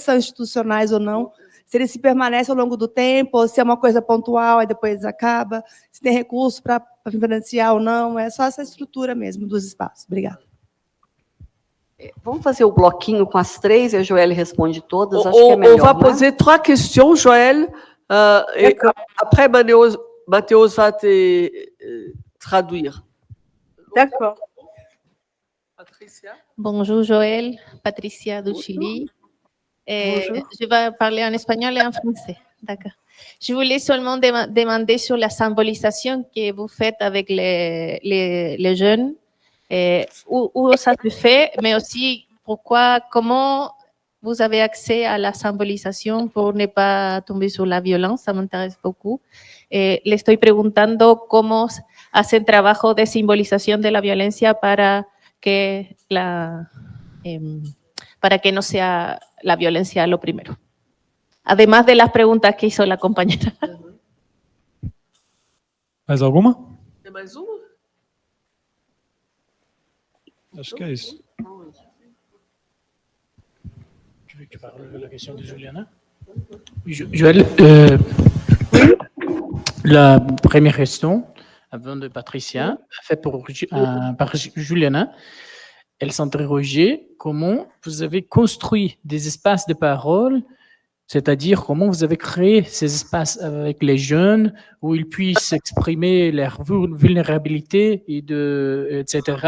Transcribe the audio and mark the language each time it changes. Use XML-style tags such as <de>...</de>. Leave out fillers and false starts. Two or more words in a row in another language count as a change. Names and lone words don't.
<pt>São institucionais ou não? Se eles se permanecem ao longo do tempo, ou se é uma coisa pontual e depois acaba, se tem recurso para financiar ou não, é só essa estrutura mesmo dos espaços. Obrigada. Vamos fazer o bloquinho com as 3 e a Joelle responde todas, acho que é melhor.</pt> <fr>On va poser 3 questions, Joël, et après Mathéos va te traduire. D'accord. Patricia. Bonjour Joël, Patricia du Chili. Je vais parler en espagnol et en français. D'accord. Je voulais seulement demander sur la symbolisation que vous faites avec les jeunes, où ça se fait, mais aussi comment vous avez accès à la symbolisation pour ne pas tomber sur la violence, ça m'intéresse beaucoup.</fr> <es>Le estoy preguntando cómo hacen trabajo de simbolización de la violencia para que no sea la violencia lo primero. Además de las preguntas que hizo la compañera.</es> <pt>Mais alguma? Tem mais uma? Acho que é isso.</pt> <fr>veux que tu parles de la question de Juliana? Joël, la première question, avant de Patricia, faite par Juliana, elle s'interrogeait comment vous avez construit des espaces de parole, c'est-à-dire comment vous avez créé ces espaces avec les jeunes où ils puissent exprimer leur vulnérabilité, etc.</fr>